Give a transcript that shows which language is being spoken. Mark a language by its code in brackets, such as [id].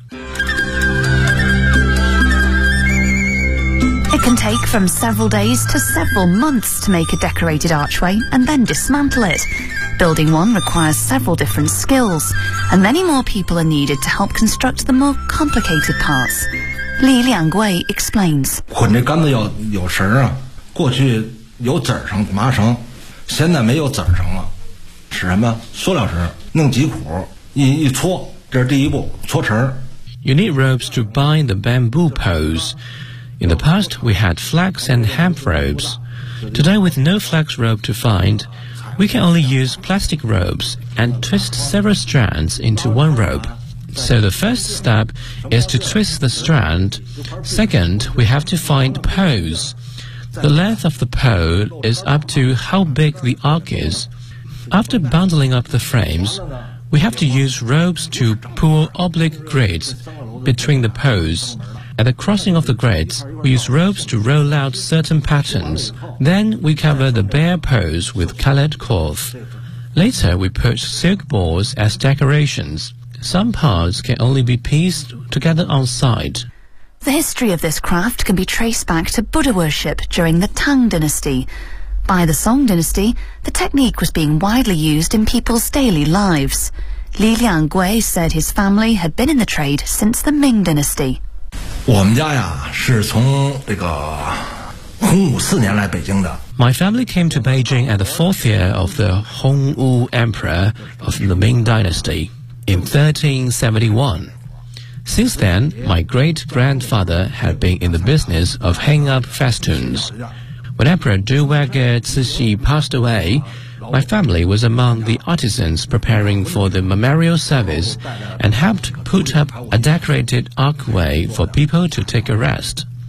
[en] It can take from several days to several months to make a decorated archway and then dismantle it. Building one requires several different skills, and many more people are needed to help construct the more complicated parts. Li Liangwei explains. [zh] 捆这杆子有绳啊，过去有籽绳、麻绳，现在没有籽绳了，是什么？塑料绳，弄几股，一搓，这是第一步，搓绳。 [en] You need ropes to bind the bamboo poles. In the past, we had flax and hemp ropes. Today, with no flax rope to find, we can only use plastic ropes and twist several strands into one rope. So the first step is to twist the strand. Second, we have to find poles. The length of the pole is up to how big the arc is. After bundling up the frames, we have to use ropes to pull oblique grids between the poles. At the crossing of the grids, we use ropes to roll out certain patterns. Then we cover the bare poles with colored cloth. Later, we put silk balls as decorations. Some parts can only be pieced together on site. The history of this craft can be traced back to Buddha worship during the Tang Dynasty. By the Song Dynasty, the technique was being widely used in people's daily lives. Li Liangwei said his family had been in the trade since the Ming Dynasty. [zh] 我们家呀是从这个洪武四年来北京的。 [en] My family came to Beijing at the fourth year of the Hongwu Emperor of the Ming Dynasty. In 1371. Since then, my great-grandfather had been in the business of hanging up festoons. When Emperor Duwagger Cixi passed away, my family was among the artisans preparing for the memorial service and helped put up a decorated archway for people to take a rest.